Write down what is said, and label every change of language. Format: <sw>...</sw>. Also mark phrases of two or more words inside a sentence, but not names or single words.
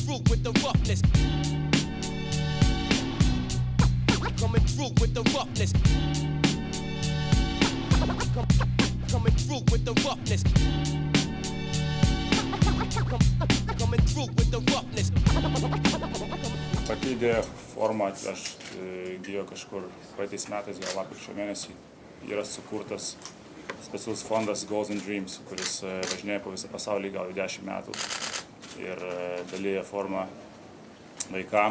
<en>with the roughness. Coming through with the roughness. Coming through with the roughness. Coming through with the roughness.</en> <lt>Pati idėja formą aš įgijo kažkur praeitais metais, gal lapkričio mėnesį. Yra sukurtas specialus fondas Goals and Dreams, kuris važinėja po visą pasaulį gal 10 metų ir dalyja formą vaikam.</lt>